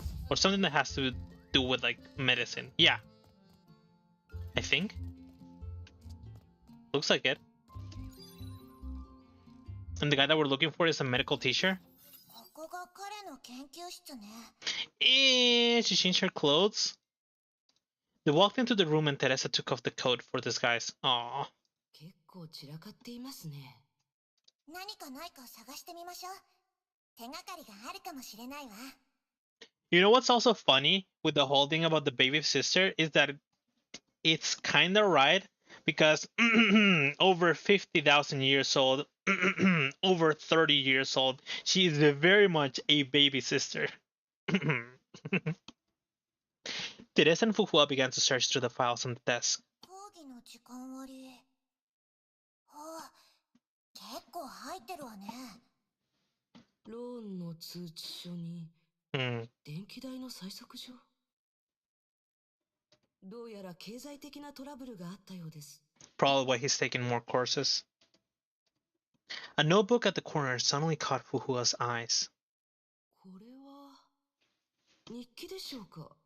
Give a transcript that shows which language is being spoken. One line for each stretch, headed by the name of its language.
English: Or something that has to do with like medicine. Yeah. I think. Looks like it. And the guy that we're looking for is a medical teacher.
Japanese: ここが彼の研究室ね。
English: She changed her clothes. They walked into the room and Teresa took off the coat for disguise. Aww.
Japanese: 結構散らかっていますね。何かないか探してみましょう。手がかりがあるかもしれないわ。
English: You know what's also funny with the whole thing about the baby sister is that it's kind of right because over 50,000 years old, over 30 years old, she is very much a baby sister. Teresa and Fuhua began to search through the files on the desk.
Japanese: 講義の時間割。結構入ってるわね。ローンの通知書に Hmm. 電気代の催促書。どうやら経済的なトラブルがあったようです。
English: Probably why he's taking more courses. A notebook at the corner suddenly caught Fuhua's eyes.
Japanese: これは日記でしょうか？